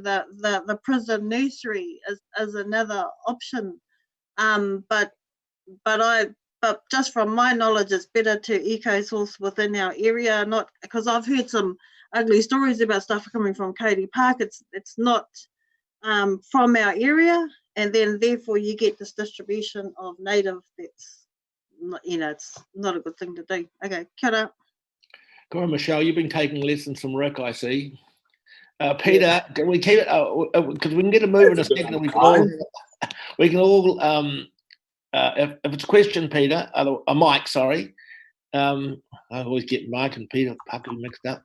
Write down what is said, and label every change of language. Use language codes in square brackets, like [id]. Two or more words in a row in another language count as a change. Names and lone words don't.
[en] The prison nursery is another option, but just from my knowledge, it's better to eco-source within our area, not because I've heard some ugly stories about stuff coming from Cody Park. It's not from our area, and then therefore you get this distribution of native that's not, it's not a good thing to do. [mi] Okay, kia ora. [en] Go on, Michelle, you've been taking lessons from Rick, I see. Peter, can we keep it, because we can get a move in a second, and we can all if it's a question, Peter, Mike, sorry. I always get Mike and Peter mixed up.